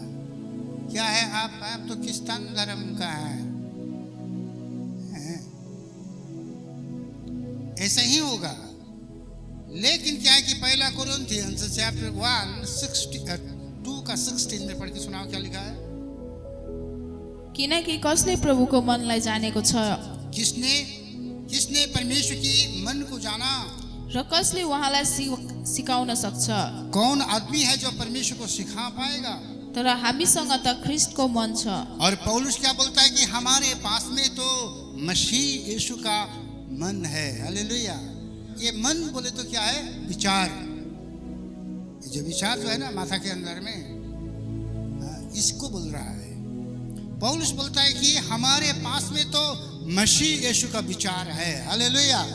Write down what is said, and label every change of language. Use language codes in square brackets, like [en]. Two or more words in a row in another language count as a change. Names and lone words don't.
[hi] क्या है आप तो किस्तान धर्म का है, ऐसा ही होगा। लेकिन क्या है कि 1 कोरिन्थियंस चैप्टर 1:2 का 16 में पढ़ के सुनाओ क्या लिखा है। [ne] किनकि कसले प्रभुको मनलाई जानेको छ, [hi] किसने परमेश्वर की मन को जाना, [ne] र कसले उहाँलाई सिकाउन सक्छ। [hi] कौन आदमी है जो परमेश्वर को सिखा पाएगा? [ne] तर हामीसँग त ख्रिस्टको मन छ। [hi] और पौलुस क्या बोलता है कि हमारे पास में तो मसीह यीशु का मन है। हालेलुया। ये मन बोले तो क्या है, विचार। ये जो विचार जो है ना माथा के अंदर में, इसको बोल रहा है। पौलुस बोलता है कि हमारे पास में तो मसीह यीशु का विचार है।